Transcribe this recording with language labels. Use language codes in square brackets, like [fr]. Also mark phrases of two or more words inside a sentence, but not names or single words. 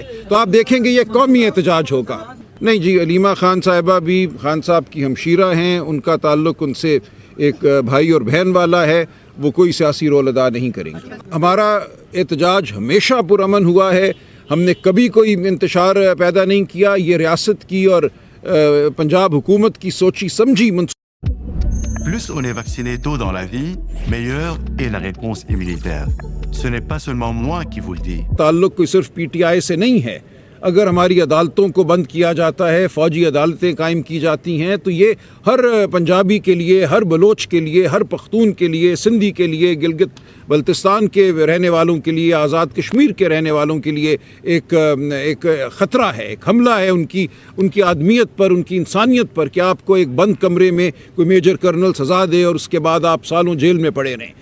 [ur] تو آپ دیکھیں گے یہ قومی احتجاج ہوگا. نہیں جی, علیمہ خان صاحبہ بھی خان صاحب کی ہمشیرہ ہیں. ان کا تعلق ان سے ایک بھائی اور بہن والا ہے. وہ کوئی سیاسی رول ادا نہیں کریں گے. ہمارا احتجاج ہمیشہ پرامن ہوا ہے. ہم نے کبھی کوئی انتشار پیدا نہیں کیا. یہ ریاست کی اور پنجاب حکومت کی سوچی سمجھی [fr] Plus on est vacciné tôt dans la vie, meilleure est la réponse immunitaire. Ce n'est pas seulement moi qui vous le dis. [ur] تعلق کوئی صرف پی ٹی آئی سے نہیں ہے. اگر ہماری عدالتوں کو بند کیا جاتا ہے, فوجی عدالتیں قائم کی جاتی ہیں, تو یہ ہر پنجابی کے لیے, ہر بلوچ کے لیے, ہر پختون کے لیے, سندھی کے لیے, گلگت بلتستان کے رہنے والوں کے لیے, آزاد کشمیر کے رہنے والوں کے لیے ایک خطرہ ہے, ایک حملہ ہے ان کی آدمیت پر, ان کی انسانیت پر, کہ آپ کو ایک بند کمرے میں کوئی [en] major colonel [ur] سزا دے اور اس کے بعد آپ سالوں جیل میں پڑے رہیں.